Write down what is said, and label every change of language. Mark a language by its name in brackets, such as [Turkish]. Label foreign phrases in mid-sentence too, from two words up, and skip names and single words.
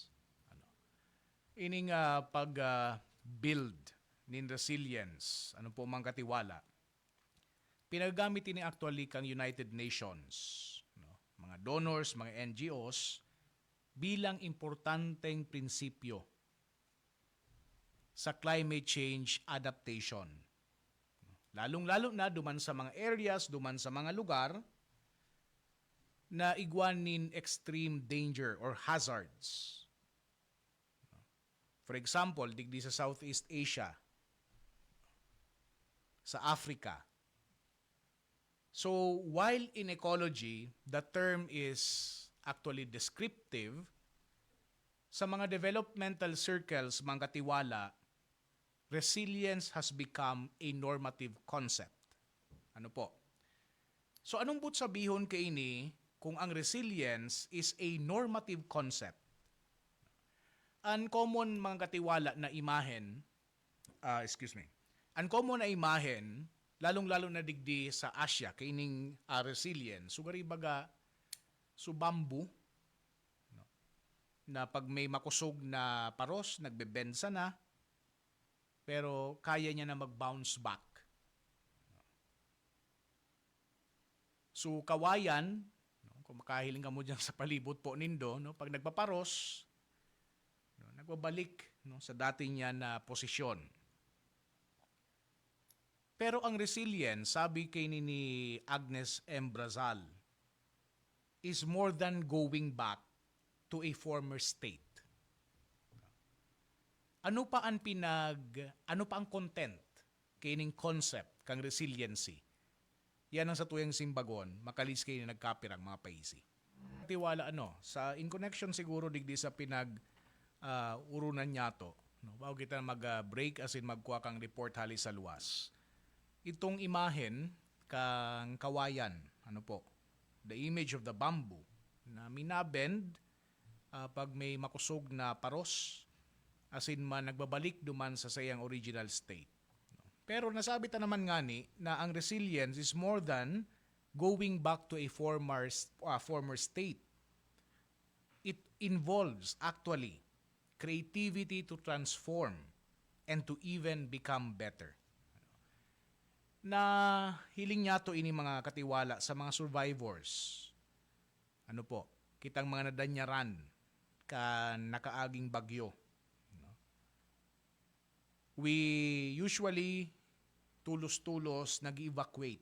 [Bikol] Ining pag-build nin resilience, ano po mang katiwala, pinagamit ini actually kang United Nations, mga donors, mga NGOs, bilang importanteng prinsipyo sa [English] climate change adaptation. [Bikol] Lalong-lalo na duman sa mga areas, duman sa mga lugar na igwanin [English] extreme danger or hazards. For example, [Bikol] digdi sa Southeast Asia, sa Africa. [English] So, while in ecology, the term is actually descriptive, [Bikol] sa mga [English] developmental circles, [Bikol] mga katiwala, [English] resilience has become a normative concept. [Bikol] Ano po? So, anong but sabihon kay ini kung ang resilience [English] is a normative concept? [Bikol] Uncommon mga katiwala na imahen, uncommon na imahen, lalong-lalo na digdi sa Asia, kaining resilience, sugari baga, so bamboo, na pag may makusog na paros, nagbebensa na, pero kaya niya na mag-bounce back. So kawayan, kung makahiling ka mo dyan sa palibot po nindo, pag nagpaparos, nagbabalik sa dati niya na posisyon. Pero ang resilience, sabi kay ni Agnes M. Brazal, [English] is more than going back to a former state. [Bikol] Ano pa ang content kining concept kang resiliency? Yan ang sa tuyang simbagon, makalis kayo na nagkapirang mga paisi. Tiwala sa in connection siguro digdi sa urunan niya to, bago kita mag-break as in magkuha kang report halis sa luwas. Itong imahen kang kawayan, [English] the image of the bamboo, [Bikol] na minabend pag may makusog na paros, as in man nagbabalik duman sa sayang [English] original state. [Bikol] Pero nasabi ta naman ngani na ang resilience [English] is more than going back to a former state. It involves actually creativity to transform and to even become better. [Bikol] Na hiling niya to ini mga katiwala sa mga survivors. Kitang mga nadanyaran ka nakaaging bagyo. [English] We usually [Bikol] tulos-tulos nag-evacuate.